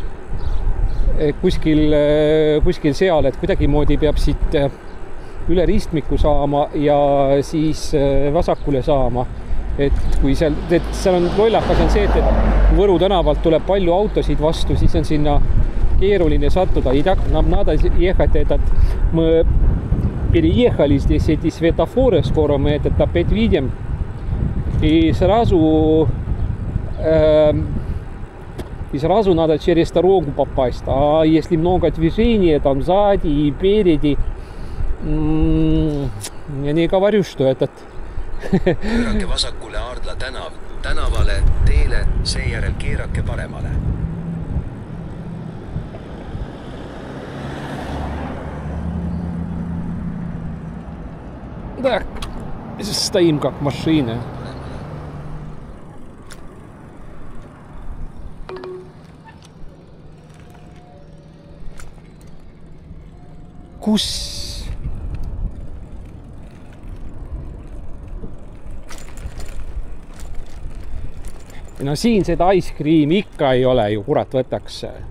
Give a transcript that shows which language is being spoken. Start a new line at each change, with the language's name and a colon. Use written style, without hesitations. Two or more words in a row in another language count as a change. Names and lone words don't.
Estonian: et kuidagimoodi peab siit üle ristmiku saama ja siis vasakule saama. Et kui seal on lollakas on see, et Võru tänavalt tuleb palju autosid vastu, siis on sinna keeruline sattuda.
Russian: И так нам надо ехать этот. Мы переехали здесь эти светофоры, скоро мы этот опять видим. И сразу надо через дорогу попасть. А если много движения там сзади и впереди, я не говорю, что этот.
Estonian: Pöörake vasakule Aardla tänavale, teele, seejärel keerake paremale.
Russian: Так, стоим как машина.
Estonian: Kus? No siin seda
English: ice cream
Estonian: ikka ei ole ju, kurat võtaks.